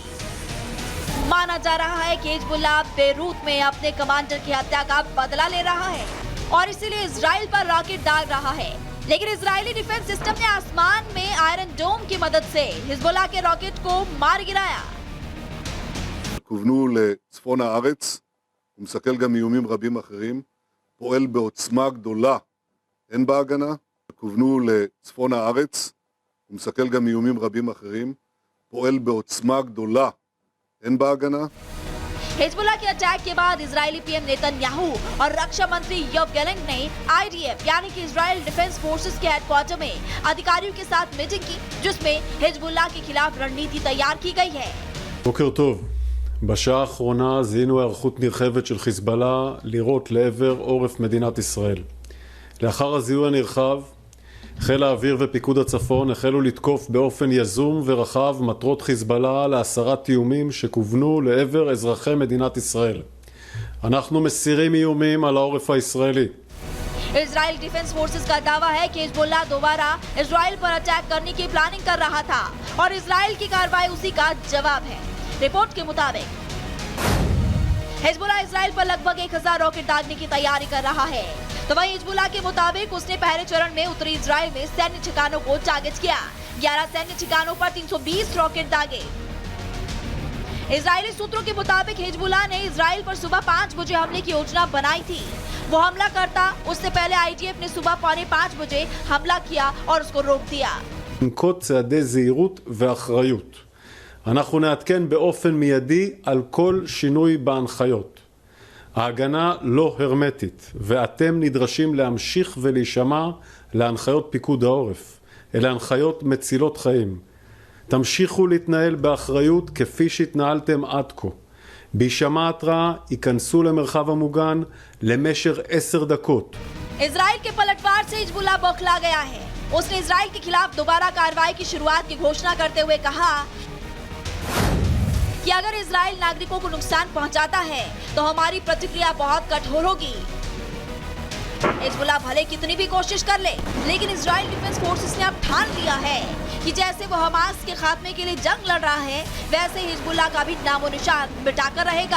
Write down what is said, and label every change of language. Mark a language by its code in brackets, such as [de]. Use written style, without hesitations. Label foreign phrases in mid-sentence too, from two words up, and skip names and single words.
[hi] माना जा रहा है कि हिजबुल्लाह बेरूत में अपने कमांडर की हत्या का बदला ले रहा है और इसीलिए इजराइल पर रॉकेट दाग रहा है। लेकिन इजरायली [en] defense system [hi] ने आसमान में आयरन डोम की मदद से हिजबुल्लाह के रॉकेट को मार गिराया। [he] כוונו לצפון הארץ, הוא מסכל גם איומים רבים אחרים, פועל בעוצמה גדולה, אין בהגנה. כוונו לצפון הארץ, הוא מסכל גם איומים רבים אחרים, פועל בעוצמה גדולה, אין בהגנה. [hi] हिजबुल्लाह के अटैक के बाद इजरायली पीएम नेतन्याहू और रक्षा मंत्री योव गैलेंट ने आईडीएफ यानी कि इजराइल डिफेंस फोर्सेस के हेडक्वार्टर में अधिकारियों के साथ मीटिंग की, जिसमें हिजबुल्लाह के खिलाफ रणनीति तैयार की गई है। [he] בוקר טוב. בשעה האחרונה זיהינו היערכות נרחבת של חיזבאללה לירות לעבר עורף מדינת ישראל. לאחר הזיהוי הנרחב, חיל האוויר ופיקוד הצפון החלו לתקוף באופן יזום ורחב מטרות חיזבאללה להסרת איומים שכוונו לעבר אזרחי מדינת ישראל. אנחנו מסירים איומים על העורף הישראלי. [hi] इजराइल डिफेंस फोर्सेस का दावा है कि हिजबुल्लाह दोबारा इजराइल पर अटैक करने की प्लानिंग कर रहा था और इजराइल की कार्रवाई उसी का जवाब है। रिपोर्ट के मुताबिक हिजबुल्लाह इजराइल पर लगभग 1000 रॉकेट दागने की तैयारी कर रहा है। तो वहीं हिजबुल्लाह के मुताबिक उसने पहले चरण में उत्तरी इजराइल में सैन्य ठिकानों को टारगेट किया। 11 सैन्य ठिकानों पर 320 रॉकेट दागे। इजरायली सूत्रों के मुताबिक हिजबुल्लाह ने इजराइल पर सुबह 5 बजे हमले की योजना बनाई थी। वो हमला करता उससे पहले आईडीएफ ने सुबह 4:45 बजे हमला किया और उसको रोक दिया। [he] לנקוט צעדי זהירות ואחריות. אנחנו נעדכן באופן מיידי על כל שינוי בהנחיות. ההגנה לא הרמטית, ואתם נדרשים להמשיך ולהישמע להנחיות פיקוד העורף. אלה הנחיות מצילות חיים. תמשיכו להתנהל באחריות כפי שהתנהלתם עד כה. בהישמע התראה ייכנסו למרחב המוגן למשך 10 דקות. [hi] इजराइल के पलटवार से हिजबुल्लाह बौखला गया है। उसने इजराइल के खिलाफ दोबारा कार्रवाई की शुरुआत की घोषणा करते हुए कहा कि अगर इजराइल नागरिकों को नुकसान पहुंचाता है तो हमारी प्रतिक्रिया बहुत कठोर होगी। हिजबुल्लाह भले कितनी भी कोशिश कर ले, लेकिन इजराइल डिफेंस फोर्सेस ने अब ठान लिया है कि जैसे वो हमास के खात्मे के लिए जंग लड़ रहा है, वैसे हिजबुल्लाह का भी नामो निशान मिटाकर रहेगा।